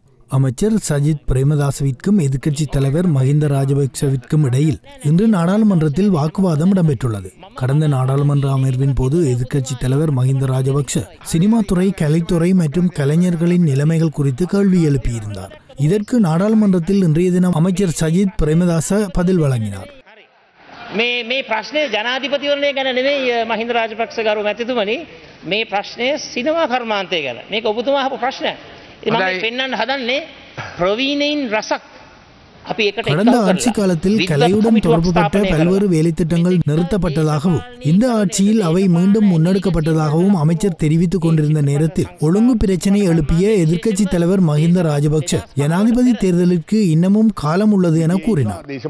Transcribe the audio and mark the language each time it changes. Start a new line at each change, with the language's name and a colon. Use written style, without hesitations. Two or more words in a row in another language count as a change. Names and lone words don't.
Tamil: அமைச்சர் சஜித் பிரேமதாசவிற்கும் எதிர்க்கட்சி தலைவர் மஹிந்த ராஜபக்சவிற்கும் இடையில் இன்று நாடாளுமன்றத்தில் வாக்குவாதம் இடம்பெற்றுள்ளது. கடந்த நாடாளுமன்ற அமர்வின் போது எதிர்க்கட்சி தலைவர் மஹிந்த ராஜபக்ச சினிமா துறை, கலைத்துறை மற்றும் கலைஞர்களின் நிலைமைகள் குறித்து கேள்வி எழுப்பியிருந்தார். இதற்கு நாடாளுமன்றத்தில் இன்றைய தினம் அமைச்சர் சஜித் பிரேமதாச பதில் வழங்கினார்.
Sinhala: මේ ප්‍රශ්නේ ජනාධිපතිවරණය ගැන නෙවෙයි මහින්ද රාජපක්ෂ ගරු මැතිතුමනි, මේ ප්‍රශ්නේ සිනමා කර්මාන්තය ගැන. මේක ඔබතුමා අහපු ප්‍රශ්නයක්. ඉතින් මම පෙන්වන්න හදන්නේ ප්‍රවීණයින් රසක් අපි එකට
Tamil: கடந்த ஆட்சி காலத்தில் கலையுடன் தொடர்புபட்ட பல்வேறு வேலைத்திட்டங்கள் நிறுத்தப்பட்டதாகவும் இந்த ஆட்சியில் அவை மீண்டும் முன்னெடுக்கப்பட்டதாகவும் அமைச்சர் தெரிவித்துக் கொண்டிருந்த நேரத்தில் ஒழுங்கு பிரச்சனை எழுப்பிய எதிர்க்கட்சி தலைவர் மஹிந்த ராஜபக்ச ஜனாதிபதி தேர்தலுக்கு இன்னமும் காலம் உள்ளது என கூறினார்.